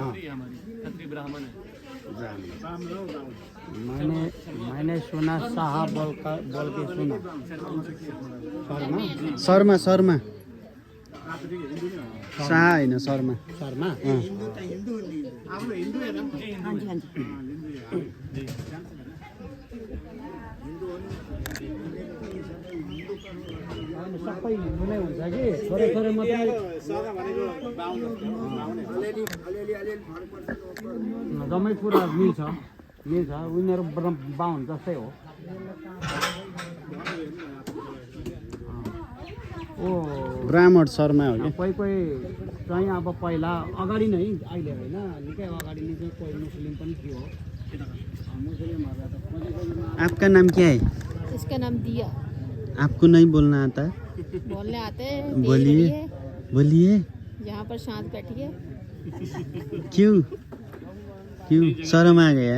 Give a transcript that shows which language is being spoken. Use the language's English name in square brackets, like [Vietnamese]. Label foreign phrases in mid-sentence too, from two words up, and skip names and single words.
[Hindi] मैंने सुना साहब बोल के सुना [Nepali] शर्मा शाह होइन शर्मा सबै हिन्दू नै हुन्छ कि थोरै मात्रै जम्मै कुरा मिल्छ उनीहरू बाहुन जस्तै हो ओ ब्राह्मण शर्मा हो कि कोही चाहिँ अब पहिला अगाडि नै अहिले होइन निकै अगाडि नै चाहिँ कोही मुस्लिम पनि थियो [Hindi] आपका नाम क्या है इसका नाम दिया आपको नहीं बोलना आता बोलने आते हैं बोलिए यहाँ पर शांत बैठिए क्यों शर्म आ गया